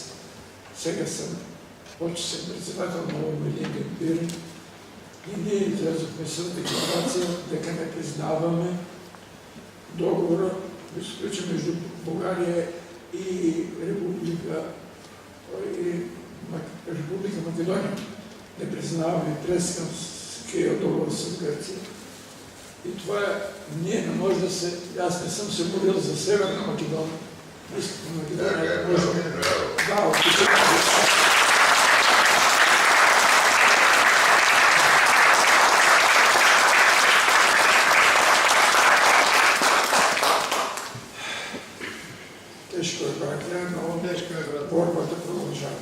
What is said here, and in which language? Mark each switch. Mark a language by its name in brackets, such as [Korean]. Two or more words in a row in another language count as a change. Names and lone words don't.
[Bulgarian] Сега съм почесен председател на Обединен Пирин и ние излязохме с декларация дека не признаваме договора, да се сключи между България и Република Македония. Не признаваме Пресканския договор с Гърция. И това ние не може да се... Аз не съм се молил за Северна Македония. [Macedonian] Искрено Македонија може да отпечатка. Тешко е, браќа, но борбата продолжава.